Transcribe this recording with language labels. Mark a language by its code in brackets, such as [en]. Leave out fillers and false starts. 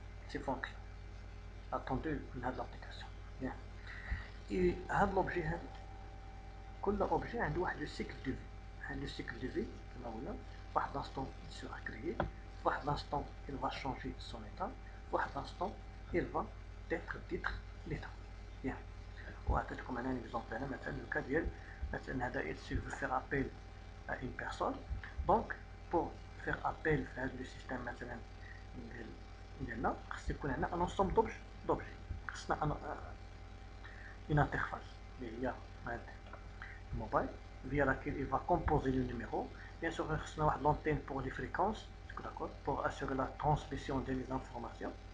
[fr] Ces fonctions attendues dans l'application. Bien. Et l'objet, كل objet [ar] عنده واحد [fr] لو cycle de vie. Le cycle de vie [ar] كما قلنا واحد [fr] l'instant il sera créé, واحد l'instant il va changer son état, واحد l'instant il va être l'état. Bien. [ar] وعطيتكم انا exemple هنا مثلا لو كا ديال مثلا هذا [fr] il veut faire appel à une personne. Donc pour faire appel في هذا le système [ar] مثلا ديالنا خص يكون عندنا [fr] un ensemble d'objets. خصنا une interface [ar] اللي هي [fr] mobile via laquelle il va composer le numéro. Bien sûr, il y a l'antenne pour les fréquences, pour assurer la transmission des informations.